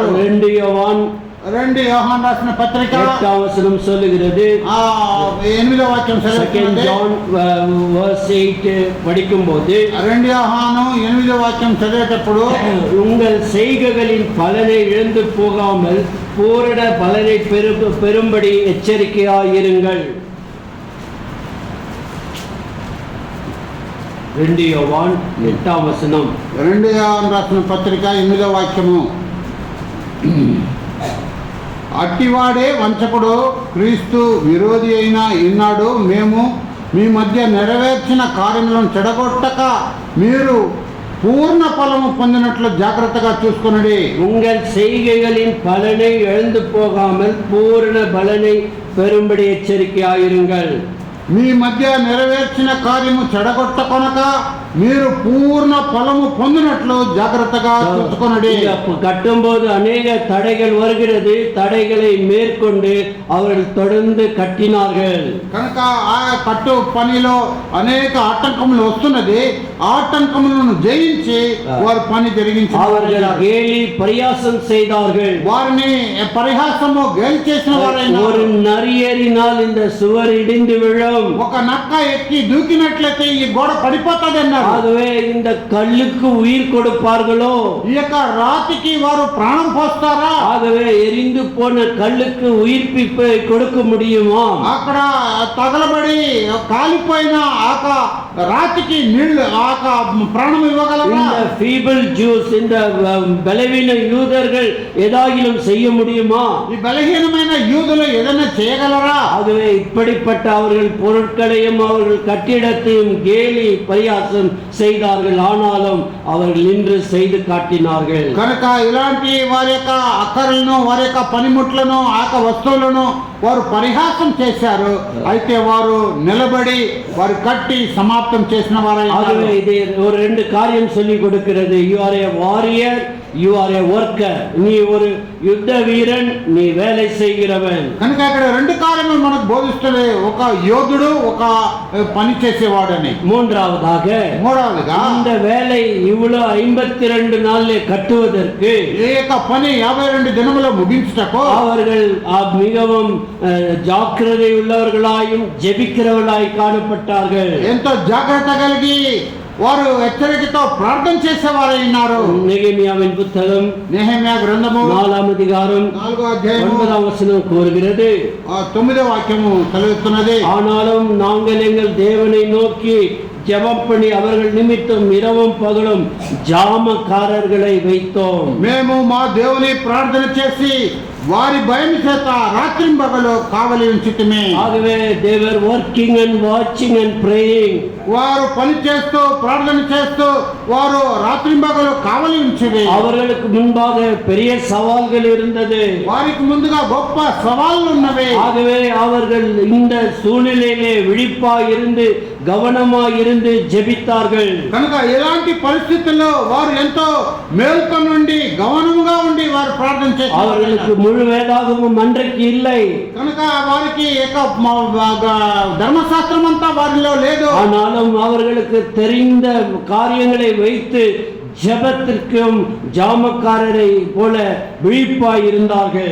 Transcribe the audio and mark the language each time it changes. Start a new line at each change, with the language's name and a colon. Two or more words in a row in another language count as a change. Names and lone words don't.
Tamil: 2 யோவான்
Telugu: రాసిన పత్రిక 8వ వచనం சொல்லுகிறது. 8వ వాక్యం
English: Second John verse 8
Telugu: படிக்கும்போது 2 యోహాను 8వ వాక్యం చదివేటప్పుడు
Tamil: உங்கள் செய்கைகளின் பலனை இழந்து போகாமல் பூரண பலனை பெறும்படி எச்சரிக்கையாயிருங்கள்.
Telugu: 2 யோவான் 8వ వచనం. 2 యోహాను రాసిన పత్రిక 8వ వాక్యము. అట్టివాడే వంచకుడు, క్రీస్తు విరోధి అయిన ఈనాడు మేము మీ మధ్య నెరవేర్చిన కార్యములను చెడగొట్టక మీరు పూర్ణ ఫలము పొందినట్లు జాగ్రత్తగా చూసుకొనుడి.
Tamil: உங்கள் செய்கைகளின் பலனை இழந்து போகாமல் பூரண பலனை பெறும்படி எச்சரிக்கையாயிருங்கள்.
Telugu: మీ మధ్య నెరవేర్చిన కార్యము చెడగొట్టకొనక మీరు పూర్ణ ఫలము పొందినట్లు జాగ్రత్తగా చూసుకొనడి.
Tamil: கட்டும்போது அநேக தடைகள் வருகிறது. தடைகளை மேற்கொண்டு அவர்கள் தொடர்ந்து கட்டினார்கள்.
Telugu: కనుక ఆ కట్టు పనిలో అనేక ఆటంకములు వస్తున్నది. ఆటంకములను జయించి వారు పని జరిగించారు.
Tamil: அவர்கள் கேலி பரியாசம் செய்தார்கள்.
Telugu: వారిని పరిహాసము గేలి చేసిన వారైనా
Tamil: ஒரு நரியறினால் இந்த சுவர் இடிந்து விழும்.
Telugu: ఒక నక్క ఎక్కి దూకినట్లయితే ఈ గోడ పడిపోతుంది అన్నారు.
Tamil: ஆகவே இந்த கல்லுக்கு உயிர் கொடுப்பார்களோ?
Telugu: ఈ యొక్క రాతికి వారు ప్రాణం పోస్తారా?
Tamil: ஆகவே எரிந்து போன கல்லுக்கு உயிர்ப்பிப்பை கொடுக்க முடியுமா?
Telugu: అక్కడ తగలబడి కాలిపోయిన ఆక రాతికి నీళ్లు ఆక ప్రాణం ఇవ్వగలరా?
English: இந்த feeble Jews,
Tamil: இந்த பலவீன யூதர்கள் ஏதாகிலும் செய்ய முடியுமா?
Telugu: ఈ బలహీనమైన యూదులు ఏదైనా చేయగలరా?
Tamil: ஆகவே இப்படிப்பட்ட அவர்கள் பொருட்களையும் அவர்கள் கட்டிடத்தையும் கேலி பரியாசம் செய்தார்கள். ஆனாலும் அவர்கள் நின்று செய்து காட்டினார்கள்.
Telugu: కనుక ఇలాంటి వారి యొక్క అక్కర్లను వారి యొక్క పనిముట్లను ఆక వస్తువులను వారు పరిహాసం చేశారు. అయితే వారు నిలబడి వారు కట్టి సమాప్తం చేసిన వారైనా.
Tamil: ஆகவே இது ஒரு ரெண்டு காரியம் சொல்லி கொடுக்கிறது.
English: you are a warrior, you are a worker.
Tamil: நீ ஒரு யுத்த வீரன், நீ வேலை செய்கிறவன்.
Telugu: కనుక ఇక్కడ రెండు కార్యములు మనకు బోధిస్తుంది. ఒక యోధుడు, ఒక పని చేసేవాడని.
Tamil: மூன்றாவதாக
Telugu: మూడవదిగా
Tamil: இந்த வேலை இவ்வளவு 52 நாளிலே கட்டுவதற்கு
Telugu: ఈ యొక్క పని 52 దినములో ముగించుటకు
Tamil: அவர்கள் மிகவும் ஜாக்கிரதை உள்ளவர்களாயும் ஜெபிக்கிறவர்களாய் காணப்பட்டார்கள்.
Telugu: ఎంతో జాగ్రత్త కలిగి వారు హెచ్చరికతో ప్రార్థన చేసేవారైనారు.
Tamil: நெகேமியாவின் புத்தகம்
Telugu: నెహెమ్యా గ్రంథము
Tamil: 4వ அதிகாரம்
Telugu: 4వ అధ్యాయము 9వ వచనం கூறுகிறது. 9వ వాక్యము చదువుతున్నది.
Tamil: ஆனாலும் நாங்கள் எங்கள் தேவனை நோக்கி ஜெபம் பண்ணி அவர்கள் நிமித்தம் இரவும் பகலும் ஜாமக்காரர்களை வைத்தோம்.
Telugu: మేము మా దేవుని ప్రార్థన చేసి వారి భయం చేత రాత్రింబగలు కావలి ఉంచితిమి.
English: ஆகவே they were working and watching and praying.
Telugu: వారు పని చేస్తూ ప్రార్థన చేస్తూ వారు రాత్రింబగలు కావలి ఉంచిరి.
Tamil: அவர்களுக்கு முன்பாக பெரிய சவால்கள் இருந்தது.
Telugu: వారికి ముందుగా గొప్ప సవాళ్లు ఉన్నవి.
Tamil: ஆகவே அவர்கள் இந்த சூழ்நிலையிலே விழிப்பாய் இருந்து கவனமாய் இருந்து ஜெபித்தார்கள்.
Telugu: కనుక ఇలాంటి పరిస్థితుల్లో వారు ఎంతో మేల్కొని ఉండి గమనముగా ఉండి వారు ప్రార్థన చేశారు.
Tamil: அவர்களுக்கு முழு வேதாகமும் அன்றைக்கு இல்லை.
Telugu: కనుక వారికి ధర్మశాస్త్రం అంతా వారిలో లేదు.
Tamil: ஆனாலும் அவர்களுக்கு தெரிந்த காரியங்களை வைத்து ஜெபத்திற்கும் ஜாமக்காரரை போல விழிப்பாய் இருந்தார்கள்.